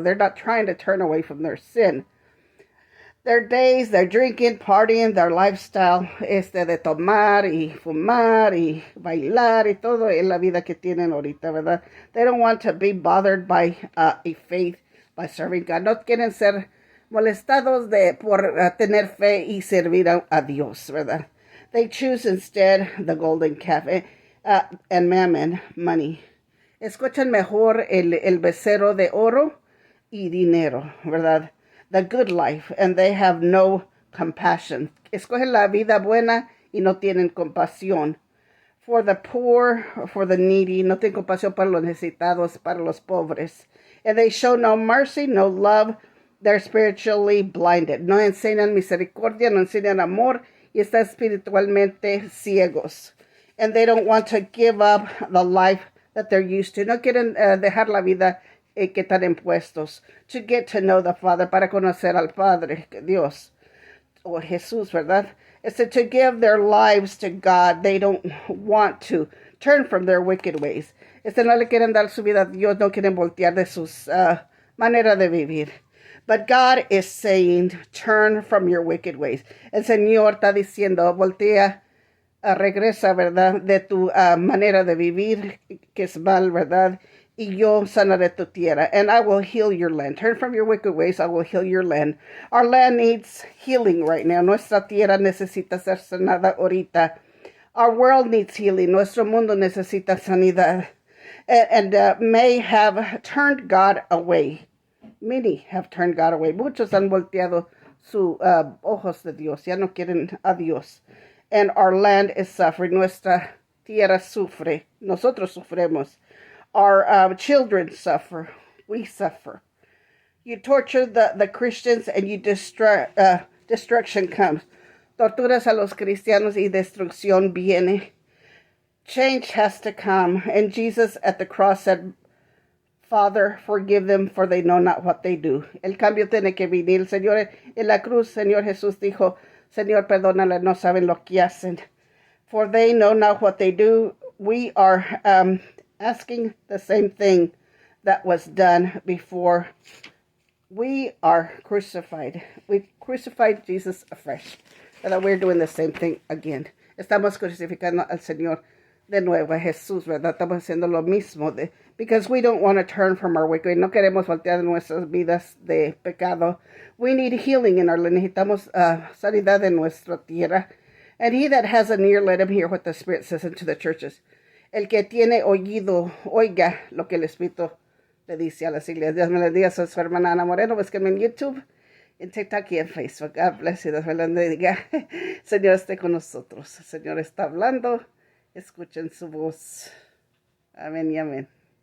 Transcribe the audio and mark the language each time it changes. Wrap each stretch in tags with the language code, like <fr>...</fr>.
<en>They're not trying to turn away from their sin. Their days, their drinking, partying, their lifestyle,</en> <es>de tomar y fumar y bailar y todo en la vida que tienen ahorita, ¿verdad?</es> <en>They don't want to be bothered by a faith, by serving God.</en> <es>No quieren ser molestados por tener fe y servir a Dios, ¿verdad?</es> <en>They choose instead the golden calf and mammon, money.</en> <es>Escuchan mejor el becerro de oro y dinero, ¿verdad?</es> <en>The good life, and they have no compassion.</en> <es>Escogen la vida buena y no tienen compasión.</es> <en>For the poor, for the needy,</en> <es>no tienen compasión para los necesitados, para los pobres.</es> <en>And they show no mercy, no love. They're spiritually blinded.</en> <es>No enseñan misericordia, no enseñan amor, y están espiritualmente ciegos.</es> <en>And they don't want to give up the life that they're used to.</en> <es>No quieren dejar la vida que están impuestos.</es> <en>To get to know the Father,</en> <es>para conocer al Padre, Dios, o Jesús, ¿verdad?</es> <en>To give their lives to God. They don't want to turn from their wicked ways.</en> <es>No le quieren dar su vida a Dios, no quieren voltear de sus manera de vivir.</es> <en>But God is saying, turn from your wicked ways.</en> <es>El Señor está diciendo, voltea, regresa, ¿verdad? De tu manera de vivir, que es mal, ¿verdad? Y yo sanaré tu tierra,</es> <en>and I will heal your land. Turn from your wicked ways, I will heal your land. Our land needs healing right now.</en> <es>Nuestra tierra necesita ser sanada ahorita.</es> <en>Our world needs healing.</en> <es>Nuestro mundo necesita sanidad.</es> <en>And may have turned God away. Many have turned God away.</en> <es>Muchos han volteado sus ojos de Dios. Ya no quieren a Dios.</es> <en>And our land is suffering.</en> <es>Nuestra tierra sufre. Nosotros sufremos.</es> <en>Our children suffer. We suffer. You torture the Christians and you destruction comes.</en> <es>Torturas a los cristianos y destrucción viene.</es> <en>Change has to come. And Jesus at the cross said, Father, forgive them, for they know not what they do.</en> <es>El cambio tiene que venir. El Señor, en la cruz, Señor Jesús dijo, Señor, perdónale, no saben lo que hacen.</es> <en>For they know not what they do. We are asking the same thing that was done before we are crucified. We crucified Jesus afresh. And we're doing the same thing again.</en> <es>Estamos crucificando al Señor de nuevo, a Jesús, ¿verdad? Estamos haciendo lo mismo.</es> <en>Because we don't want to turn from our wicked.</en> <es>No queremos voltear nuestras vidas de pecado.</es> <en>We need healing in our land.</en> <es>Necesitamos sanidad en nuestra tierra.</es> <en>And he that has an ear, let him hear what the Spirit says unto the churches.</en> <es>El que tiene oído, oiga lo que el Espíritu le dice a las iglesias. Dios me bendiga. Soy su hermana Ana Moreno. Búsquenme en YouTube, en TikTok y en Facebook.</es> <en>God bless you.</en> <es>Dios me bendiga. Señor esté con nosotros. El Señor está hablando. Escuchen su voz. Amén y amén.</es>